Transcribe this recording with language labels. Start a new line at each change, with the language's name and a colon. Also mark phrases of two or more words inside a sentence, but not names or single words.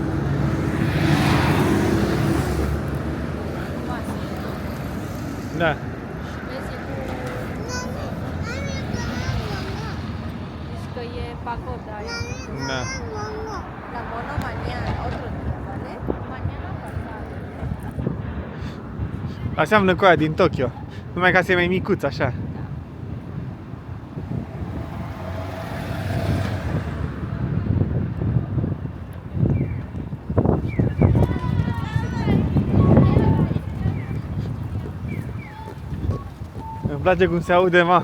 Romanian: Da. Că e pagoda aia. Da.
Spanish: La Mono mañana, otro día, ¿vale? Mañana pasado.
Romanian: Aseamănă cu aia din Tokyo. Numai ca să e mai micuț, așa. Îmi place cum se aude, ma.